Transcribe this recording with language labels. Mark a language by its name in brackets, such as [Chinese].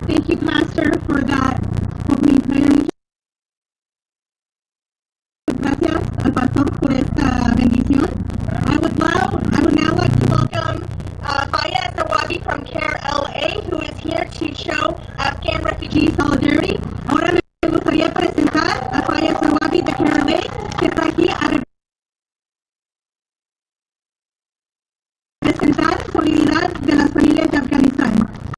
[English] you, Pastor, for that opening prayer. [Spanish] Gracias al pastor por esta bendición. [English] I would now like to welcome Faya Zawabi from CARE LA, who is here to show Afghan refugee solidarity. [Spanish] Ahora me gustaría presentar a Faya Zawabi de CARE LA, que está aquí a representar solidaridad de las familias de Afganistán.